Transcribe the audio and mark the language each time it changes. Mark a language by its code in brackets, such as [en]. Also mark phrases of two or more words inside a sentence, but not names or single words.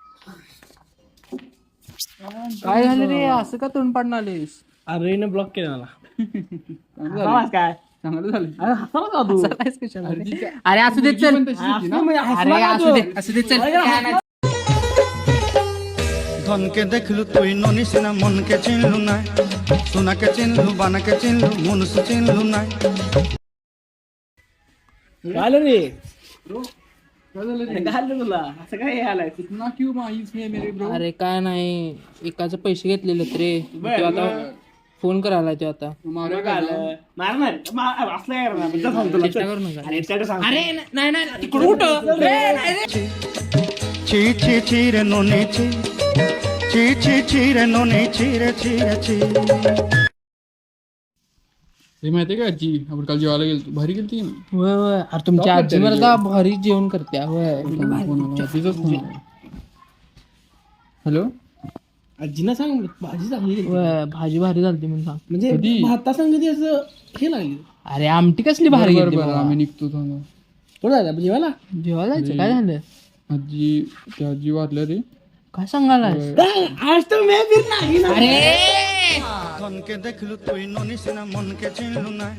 [mr] काय झालं रे असं का तोंड पाडून आलेस? अरे न ब्लॉक केला मला. काय चांगलं झालं. अरे हसला का तू? हसायलायस कशाला रे? अरे असू दे चल. अरे असू दे चल. [spv] ଧନକେ ଦେଖଲୁ ତୁଇ ନନିସ ନା ମନକେ ଚିନଲୁ ନାଇ ସୋନାକେ ଚିନଲୁ ବାନାକେ ଚିନଲୁ ମନୁଷ ଚିନଲୁ ନାଇ [mr] काय रे काय झालं रे? काय झालं तुला असं काय हे आलाय [hi] कितना क्यों मायूस है मेरे ब्रो? [mr] अरे काय नाही एकाचे पैसे घेतलेले रे बर, तो आता फोन करायला तो आता मारा काय का? आलं? मारणार असलं काय करणार म्हणजे सांगतो तुला. चेष्टा करू नका. अरे त्याला सांग. अरे नाही नाही तिकडून उठ. [spv] ଛି ଛି ଛି ରେ ନନି ଛି ଛି ଛି ଛି ରେ ନନି ଛି ରେ ଛି ରେ ଛି [mr] हे माहितीये का आजी आपण काल जेवायला गेलो भारी गेलती ना. होय होय अरे तुमची आजी मला भारी जेवण करते होय. आजीचाच फोन आला. हॅलो आजीना सांग भाजी चांगली केली. होय भाजी भारी झालती म्हणून सांग. म्हणजे कधी? भाता संगती असं हे लागली. अरे आमटी कसली भारी बरं गेली बरं आम्ही निघतो थांबा. कुठं जायचं आपण जेवायला? जेवायला जायचं काय झालं आजी त्या आजी वारल्या रे. काय सांगायला आज तर मी फिर नाही ना. अरे [spv] ଧନକେ ଦେଖଲୁ ତୁଇ ନନିସ ନା ମନକେ ଚିନଲୁ ନାଇ